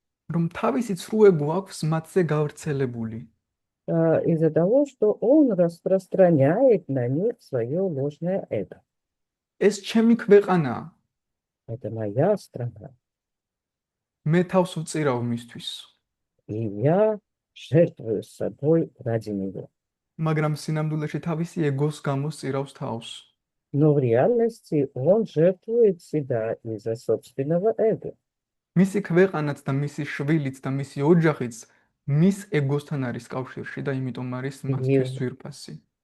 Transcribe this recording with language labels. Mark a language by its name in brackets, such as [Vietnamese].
[Georgian] რომ თავისი ცრუე გვაქვს მათზე გავრცელებული. [Russian] из-за того, что он распространяет на них свое ложное эго. [Georgian] ეს ჩემი ქვეყანაა, [Russian] Это моя страна, [Georgian] მე თავს ვწირავ მისთვის. [Russian] и я жертвую собой ради него. [Georgian] მაგრამ სინამდვილეში თავისი ეგოს გამო სწირავს თავს. [Russian] Но в реальности он жертвует себя из-за собственного эго. [Georgian] მისი ქვეყანაც და მისი შვილიც და მისი ოჯახიც მის ეგოსთან არის კავშირში და იმიტომ არის მათთვის ძვირფასი.